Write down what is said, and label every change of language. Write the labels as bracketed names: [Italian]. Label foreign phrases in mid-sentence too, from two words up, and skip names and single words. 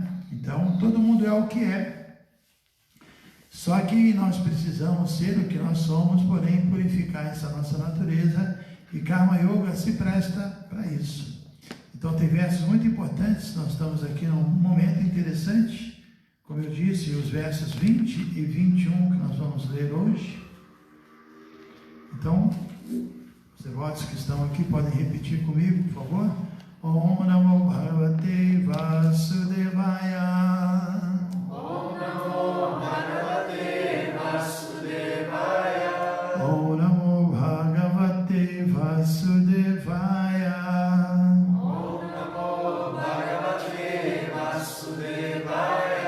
[Portuguese] Então todo mundo é o que é, só que nós precisamos ser o que nós somos, porém purificar essa nossa natureza, e Karma Yoga se presta para isso. Então tem versos muito importantes, nós estamos aqui num momento interessante, como eu disse, os versos 20 e 21 que nós vamos ler hoje. Então, os devotos que estão aqui podem repetir comigo, por favor. [Sanskrit] Om Namo Bhagavate Vasudevaya. Om Namo Bhagavate Vasudevaya. Om Namo Bhagavate Vasudevaya. Om Namo Bhagavate Vasudevaya.